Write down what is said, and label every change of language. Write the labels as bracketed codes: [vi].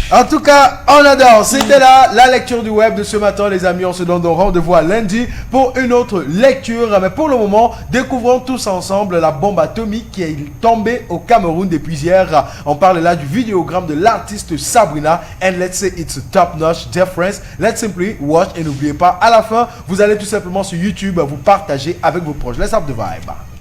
[fr] En tout cas, on adore. C'était là la lecture du web de ce matin, les amis. On se donne donc rendez-vous à lundi pour une autre lecture. Mais pour le moment, découvrons tous ensemble la bombe atomique qui est tombée au Cameroun depuis hier. On parle là du vidéogramme de l'artiste Sabrina. [en] And let's say it's a top notch difference. Let's simply watch. [fr] Et n'oubliez pas, à la fin, vous allez tout simplement sur YouTube vous partager avec vos proches. [en] Let's have the vibe.